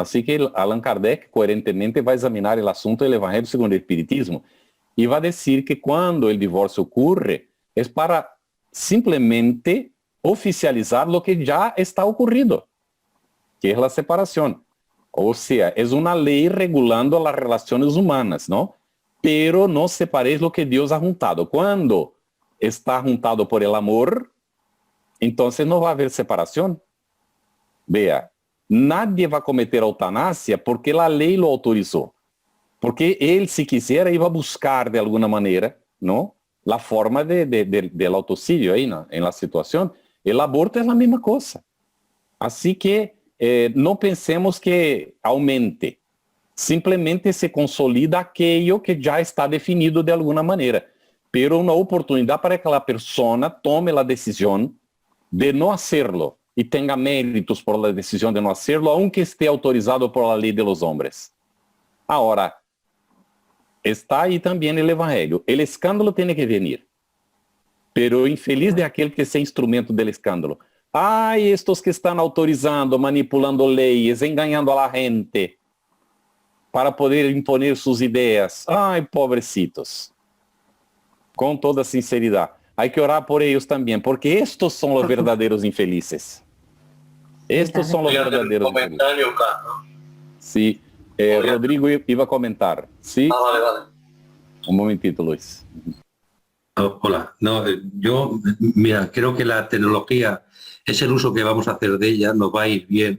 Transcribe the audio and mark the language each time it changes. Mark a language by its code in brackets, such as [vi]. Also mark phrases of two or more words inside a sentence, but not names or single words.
[pt] Assim que Allan Kardec, coerentemente, vai examinar o assunto do Evangelho segundo o Espiritismo e vai dizer que quando o divórcio ocorre, é para simplesmente oficializar o que já está ocorrido, que é a separação. Ou seja, é uma lei regulando as relações humanas, não? Pero não separeis o que Deus ha juntado. Quando está juntado [es] por el amor, [pt] então não vai haver separação. [es] Vea, nadie va a cometer eutanasia porque la ley lo autorizó. Porque él, si quisiera, iba a buscar de alguna manera, ¿no? La forma del autocidio ahí, ¿no? En la situación. El aborto es la misma cosa. Así que no pensemos que aumente. Simplemente se consolida aquello que ya está definido de alguna manera. Pero una oportunidad para que la persona tome la decisión de no hacerlo. E tenha méritos por la decisão de não hacerlo, aunque esté autorizado por la lei de los hombres. Ahora, [pt] está aí também o Evangelho. O escândalo tem que venir. Pero infeliz de aquele que sea instrumento del escândalo. Ai, estes que estão autorizando, manipulando leis, enganando [es] a la gente, para poder imponer [pt] suas ideias. Ai, pobrecitos. Com toda sinceridade. [es] Hay que orar por ellos también, porque estos son los verdaderos infelices. Estos son los verdaderos infelices. Sí, Rodrigo iba a comentar. ¿Sí? Vale. Un momentito, Luis. Hola. No, yo, mira, creo que la tecnología es el uso que vamos a hacer de ella, nos va a ir bien.